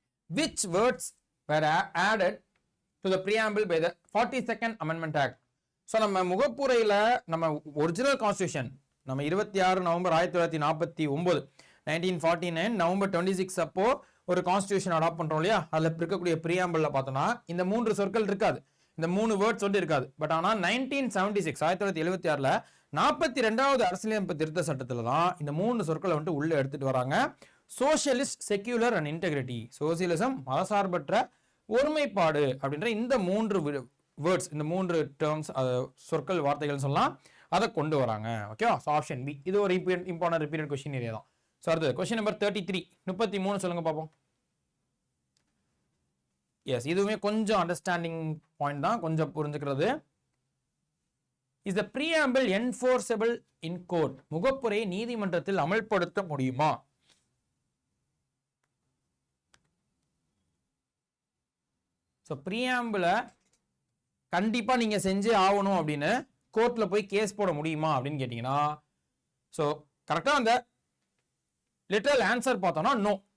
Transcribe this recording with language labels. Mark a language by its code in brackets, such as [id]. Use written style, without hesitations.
[en] Which words were added to the preamble by the 42nd Amendment Act? [ta] So நம்ம முகப்புரையில் நம்ம original constitution நம்ம 26 November 1949 1949 November 26 அப்போ ஒரு constitution adapt பண்றோம் இல்லையா, அதில் இருக்கக்கூடிய பிரியாம்பிள்ல பார்த்தோம்னா இந்த 3 சொற்கள் இருக்காது, இந்த 3 வேர்ட்ஸ் வந்து இருக்காது. பட் ஆனால் 1976 1976ல 42வது அரசியலமைப்பு திருத்த சட்டத்தில் தான் இந்த 3 சொற்களை வந்து உள்ள எடுத்துட்டு வராங்க. [en] socialist, secular and integrity, [ta] socialism மதசார்பற்ற ஒருமைப்பாடு அப்படின்ற இந்த 3 வேர்ட்ஸ், இந்த 3 டேர்ம்ஸ் சொற்கள் வார்த்தைகள் சொல்லலாம், அதை கொண்டு வராங்க. ஓகே, ஸோ ஆப்ஷன் பி இது ஒரு [en] important repeated question area [ta] தான். ஸோ அடுத்தது கொஸ்டின் நம்பர் 33 33 சொல்லுங்க பார்ப்போம். எஸ், இதுவுமே கொஞ்சம் அண்டர்ஸ்டாண்டிங் பாயிண்ட் தான், கொஞ்சம் புரிஞ்சுக்கிறது. [en] Is the preamble enforceable in court? [ta] முகப்புரை நீதிமன்றத்தில் அமல்படுத்த முடியுமா? ஸோ preamble கண்டிப்பா நீங்க செஞ்சே ஆகணும் அப்படின்னு கோர்ட்ல போய் கேஸ் போட முடியுமா அப்படின்னு கேட்டீங்கன்னா, ஸோ கரெக்டா அந்த லிட்டரல் ஆன்சர் பார்த்தோம்னா நோ.